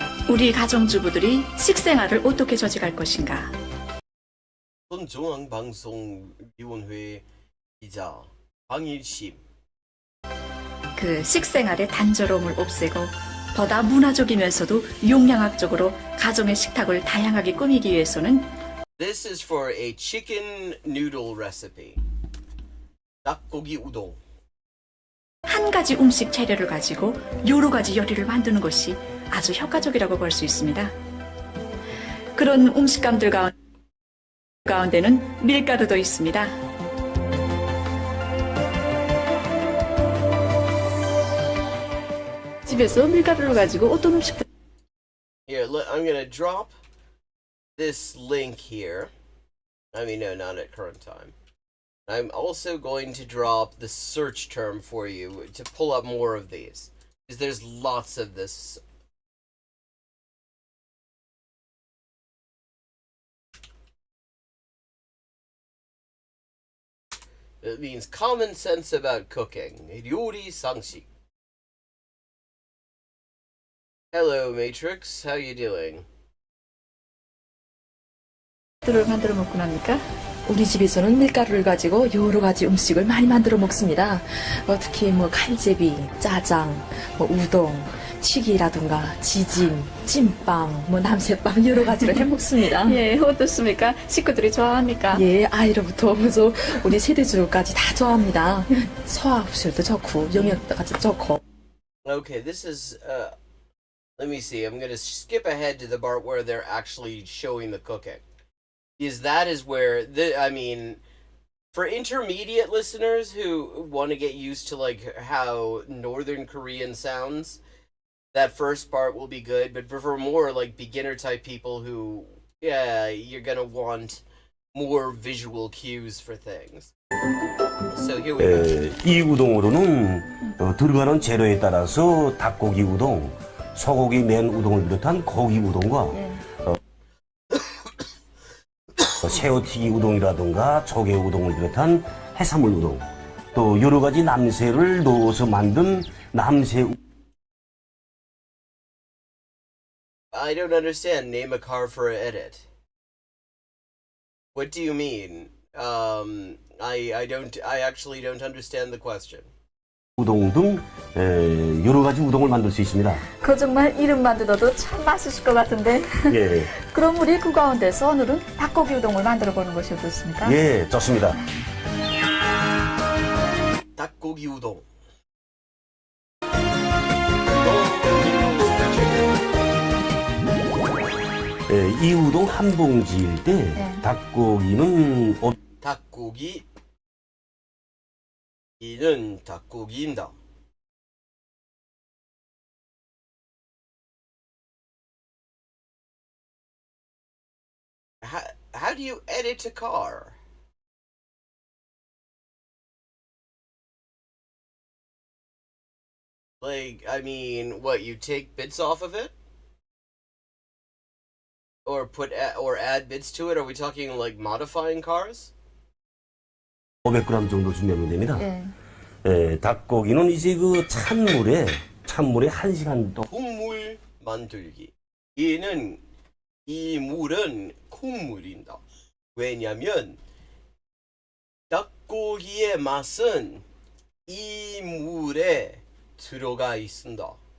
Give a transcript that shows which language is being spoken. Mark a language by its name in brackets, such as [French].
[Korean] 우리 가정주부들이 식생활을 어떻게 조직할 것인가? 중앙방송위원회 기자 방일심. 그 식생활의 단조로움을 없애고 보다 문화적이면서도 용량학적으로 가정의 식탁을 다양하게 꾸미기 위해서는 [English] This is for a chicken noodle recipe. [Korean] 닭고기 우동. 한 가지 음식 재료를 가지고 여러 가지 요리를 만드는 것이 아주 효과적이라고 볼 수 있습니다. 그런 음식감들 가운데는 밀가루도 있습니다. 집에서 밀가루를 가지고 어떤 음식들 [English] Here, I'm gonna drop this link here. I mean, no, not at current time. I'm also going to drop the search term for you to pull up more of these, because there's lots of this. It means common sense about cooking. [Korean] 요리 상식. [English] Hello, Matrix. How you doing? [Korean] 를 만들어 먹고 납니까? 우리 집에서는 밀가루를 가지고 여러 가지 음식을 많이 만들어 먹습니다. 특히 칼제비, 짜장, 우동, 튀기라든가 지짐, 찐빵, 남새빵 여러 가지를 해 먹습니다. 예, 어떻습니까? 식구들이 좋아합니까? 예, 아이로부터 우리 세대주까지 다 좋아합니다. 소화흡수도 좋고 영양가도 좋고. [English] Okay, this is let me see. I'm going to skip ahead to the part where they're actually showing the cooking. Because that is where for intermediate listeners who want to get used to how Northern Korean sounds, that first part will be good. But for more beginner type people who, you're gonna want more visual cues for things. So here we go. [Korean] 이 우동으로는 들어가는 재료에 따라서 닭고기 우동, 소고기 맨 우동을 비롯한 고기 우동과 새우튀기 우동이라든가 조개 우동을 비롯한 해산물 우동, 또 여러 가지 남새를 넣어서 만든 남새. [English] I don't understand. Name a car for an edit. What do you mean? I actually don't understand the question. [Korean] 우동 등 여러 가지 우동을 만들 수 있습니다. 그 정말 이름만 들어도 참 맛있을 것 같은데. 예. 그럼 우리 그 가운데서 오늘은 닭고기 우동을 만들어 보는 것이 어떻습니까? 예, 좋습니다. 닭고기 우동. 이 우동 한 봉지일 때 닭고기는 이는 닭고기입니다. [English] How do you edit a car? What, you take bits off of it? Or add bits to it? Are we talking modifying cars? [Korean] 500g 정도 준비하면 됩니다. 닭고기는 이제 찬물에 1시간 동안 국물 만들기. 이 물은 국물입니다. 왜냐면 닭고기의 맛은 이 물에 들어가 있습니다.